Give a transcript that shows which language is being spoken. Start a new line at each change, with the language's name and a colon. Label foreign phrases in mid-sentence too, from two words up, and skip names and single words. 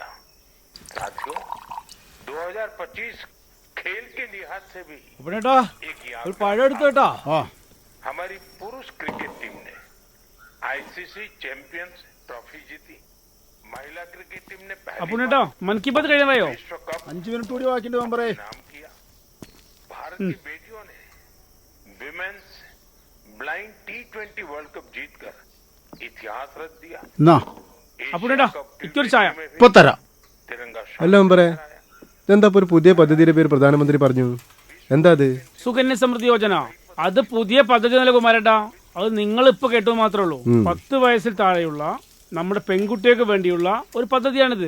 Hindi: साथियों, 2025 खेल के लिहाज से भी एक याद, हमारी पुरुष क्रिकेट टीम ने ICC चैंपियंस ट्रॉफी जीती। महिला क्रिकेट टीम ने मन की बात विश्व कप
Malayalam: 5 मिनट കൂടി ബാക്കിയുണ്ട് മെമ്പറേ.
Hindi: नाम किया। भारत की बेटियों ने विमेन्स ब्लाइंड T20 वर्ल्ड कप जीतकर इतिहास रच दिया।
Malayalam: ഇപ്പൊ തരാം.
Hindi: तिरंगा
Malayalam: അല്ല മെമ്പറേ, ഇതെന്താ ഒരു പുതിയ പദ്ധതിയുടെ പേര് പ്രധാനമന്ത്രി പറഞ്ഞു? എന്താ അത്? സുകന്യ സമൃദ്ധി യോജന. അത് പുതിയ പദ്ധതി എന്നല്ല കുമാരേട്ടാ. അത് നിങ്ങൾ ഇപ്പൊ കേട്ടു മാത്രമേ ഉള്ളൂ. 10 വയസ്സിൽ താഴെയുള്ള നമ്മുടെ പെൺകുട്ടികൾക്ക് വേണ്ടിയുള്ള ഒരു പദ്ധതിയാണിത്.